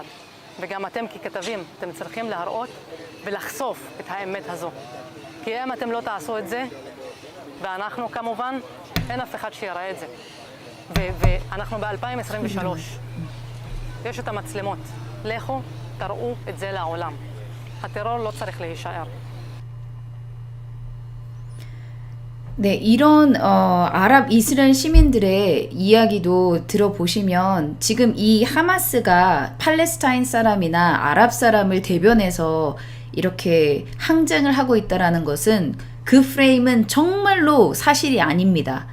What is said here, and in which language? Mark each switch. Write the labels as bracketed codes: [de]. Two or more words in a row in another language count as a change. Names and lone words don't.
[he] וגם אתם ככתבים, אתם צריכים להראות ולחשוף את האמת הזו. כי אם אתם לא תעשו את זה, ואנחנו כמובן, אין אף אחד שיראה את זה. ואנחנו ב-2023. יש את המצלמות. לכו, תראו את זה לעולם. הטרור לא צריך להישאר. [ko] 네, 이런 아랍 이스라엘 시민들의 이야기도 들어보시면 지금 이 하마스가 팔레스타인 사람이나 아랍 사람을 대변해서 이렇게 항쟁을 하고 있다라는 것은 그 프레임은 정말로 사실이 아닙니다.